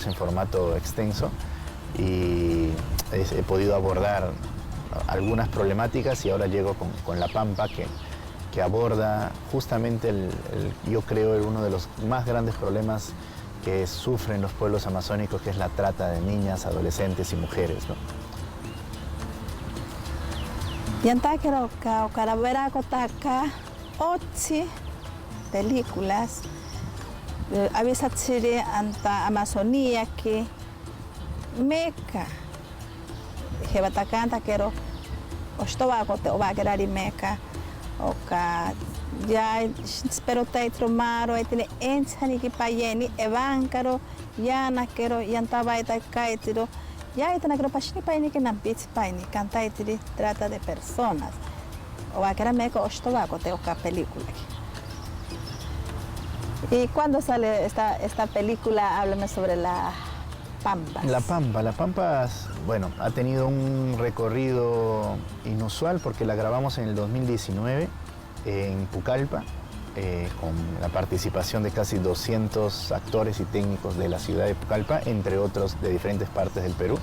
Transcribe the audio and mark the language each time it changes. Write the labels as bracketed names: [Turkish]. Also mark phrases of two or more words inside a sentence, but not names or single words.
[Spanish] en formato extenso, y he podido abordar algunas problemáticas y ahora llego con La Pampa, que aborda justamente yo creo uno de los más grandes problemas que sufren los pueblos amazónicos, que es la trata de niñas, adolescentes y mujeres, ¿no? [Asháninka] Yantakero ka caravera kotaka 8 películas avisatsire anta Amazonía que meca jebatakanta kero ostoba kote obagerari meca oka ya espero teitro maro etine ensani ki payeni evankaro yana kero yantaba ita kaitiro ya itana kero pashini payeni que nampits payeni canta itiri [Spanish] trata de personas [Asháninka] obagera meca ostoba kote oka película. [Spanish] ¿Y cuándo sale esta película? Háblame sobre La Pampa. La Pampa, bueno, ha tenido un recorrido inusual porque la grabamos en el 2019 en Pucallpa, con la participación de casi 200 actores y técnicos de la ciudad de Pucallpa, entre otros de diferentes partes del Perú.